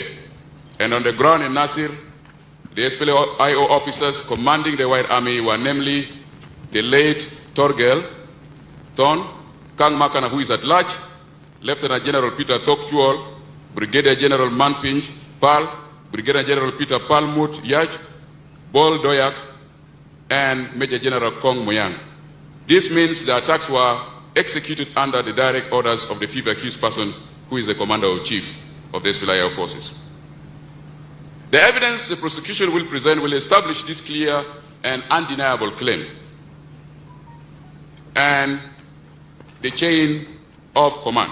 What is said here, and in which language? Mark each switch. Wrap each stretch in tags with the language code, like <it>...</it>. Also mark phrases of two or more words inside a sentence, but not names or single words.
<en>And on the ground in Nasir, the SPLA-IO officers commanding the White Army were namely the late Torgel Thon, Kang Makana, who is at large, Lieutenant General Peter Thokchuol, Brigadier General Manpinj Pal, Brigadier General Peter Palmut Yaj, Bol Doyak, and Major General Kong Moyang. This means the attacks were executed under the direct orders of the fifth accused person, who is the commander-in-chief of the SPLA forces. The evidence the prosecution will present will establish this clear and undeniable claim and the chain of command.</en>